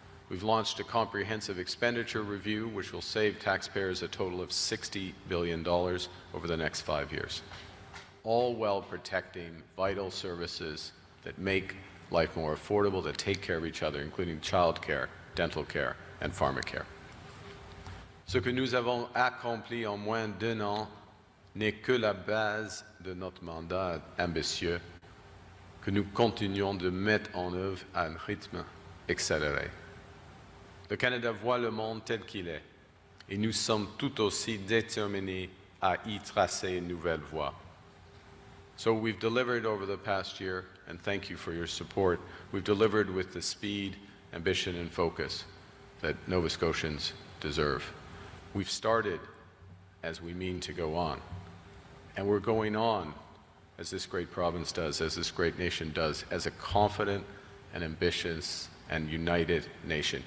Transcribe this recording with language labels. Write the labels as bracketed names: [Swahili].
[English] We've launched a comprehensive expenditure review which will save taxpayers a total of $60 billion over the next 5 years, all while protecting vital services that make life more affordable, that take care of each other, including child care, dental care, and pharmacare. [French] Ce que nous avons accompli en moins d'1 an n'est que la base de notre mandat ambitieux que nous continuons de mettre en œuvre à un rythme accéléré. Le Canada voit le monde tel qu'il est, et nous sommes tout aussi déterminés à y tracer une nouvelle voie. [English] So we've delivered over the past year, and thank you for your support. We've delivered with the speed, ambition, and focus that Nova Scotians deserve. We've started as we mean to go on, and we're going on as this great province does, as this great nation does, as a confident and ambitious and united nation.